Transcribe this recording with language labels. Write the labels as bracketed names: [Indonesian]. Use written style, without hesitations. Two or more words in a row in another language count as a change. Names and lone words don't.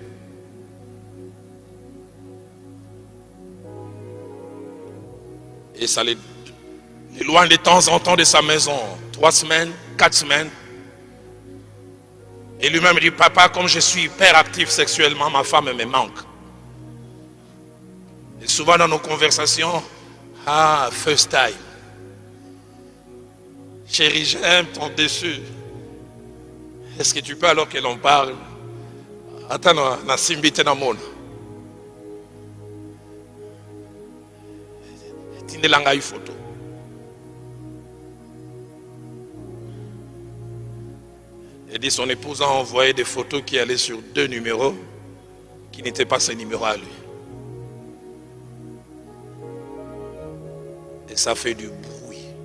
[French] Et ça l'éloigne de temps en temps de sa maison, 3 semaines, 4 semaines. Et lui-même dit, papa, comme je suis hyper actif sexuellement, ma femme me manque. Et souvent dans nos conversations, [English] first time. [French] Chérie, j'aime ton dessus. Est-ce que tu peux alors que l'on parle? Attends, [Lingala] na simbite na mona. [French] Tindelanga une photo. Et dit son épouse a envoyé des photos qui allaient sur 2 numéros qui n'étaient pas ses numéros à lui. Et ça fait du bruit.